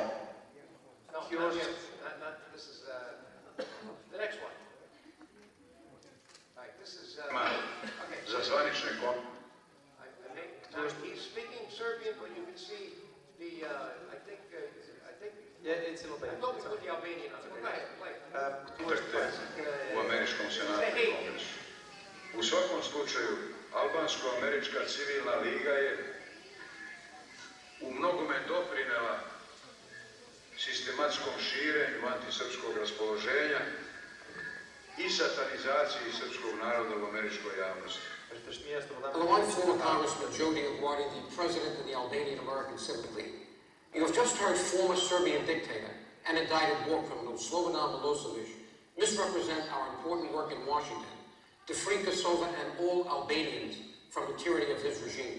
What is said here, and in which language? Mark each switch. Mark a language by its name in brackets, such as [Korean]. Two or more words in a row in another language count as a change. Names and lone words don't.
[English] No, not yet. This is the next one. Right, this is he's speaking Serbian, but you can see the I think yeah, it's a little bit. I thought we put the Albanian on it. Go ahead, play. [Serbian] U američkom senatu kongresu. U svakom slučaju, Albansko-američka civilna liga je u mnogome doprinela sistematskom širenju antisrpskog raspoloženja i satanizaciji srpskog naroda u američkoj javnosti. [English] Hello, I'm former Congressman Jozef Dioguardi, the president of the Albanian American Civic League. You have just heard former Serbian dictator and indicted war criminal Slobodan Milosevic misrepresent our important work in Washington to free Kosovo and all Albanians from the tyranny of his regime.